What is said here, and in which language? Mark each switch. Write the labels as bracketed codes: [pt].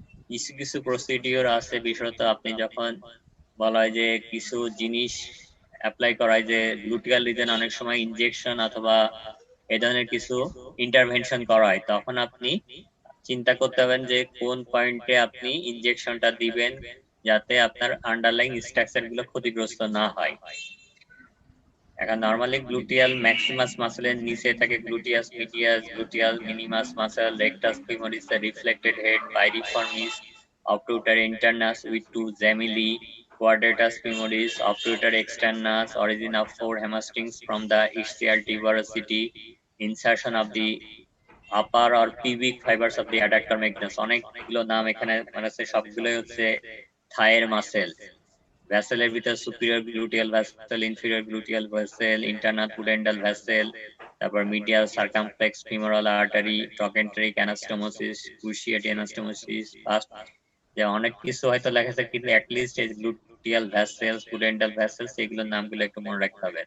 [bn] কিছু কিছু প্রসিডিওর আছে, বিশেষত আপনি যখন বলা হয় যে কিছু জিনিস অ্যাপ্লাই করায়, যে গ্লুটিয়াল রিজনে অনেক সময় ইনজেকশন অথবা এ ধরনের কিছু ইন্টারভেনশন করায়, তখন আপনি চিন্তা করতে হবেন যে কোন পয়েন্টে আপনি ইনজেকশনটা দিবেন যাতে আপনার আন্ডারলাইং স্ট্রাকচার গুলো ক্ষতিগ্রস্ত না হয়। এখন নরমালি গ্লুটিয়াল ম্যাক্সিমাস মাসলের নিচে থাকে [en] Gluteus medius, gluteal minimus muscle, rectus femoris, reflected head, piriformis, obturator internus with two gemelli, quadratus femoris, obturator externus, origin of four hamstrings from the ischial tuberosity, insertion of the upper or pubic fibers of the adductor magnus। [bn] অনেকগুলো নাম এখানে মানে সবগুলোই হচ্ছে থাইয়ের muscle. ভ্যাসেলের ভিতর superior gluteal vessel, inferior gluteal vessel, internal pudendal vessel, তারপর medial circumflex femoral artery, ট্রকেন্টারিক anastomosis, ক্রুশিয়েটি anastomosis, first, যে অনেক কিছু হয়তো লেখা আছে কিন্তু অ্যাটলিস্ট এই গ্লুটিয়াল ভ্যাসেলস, পুডেন্ডাল ভ্যাসেলস, এগুলোর নামগুলো একটু মনে রাখতে হবে।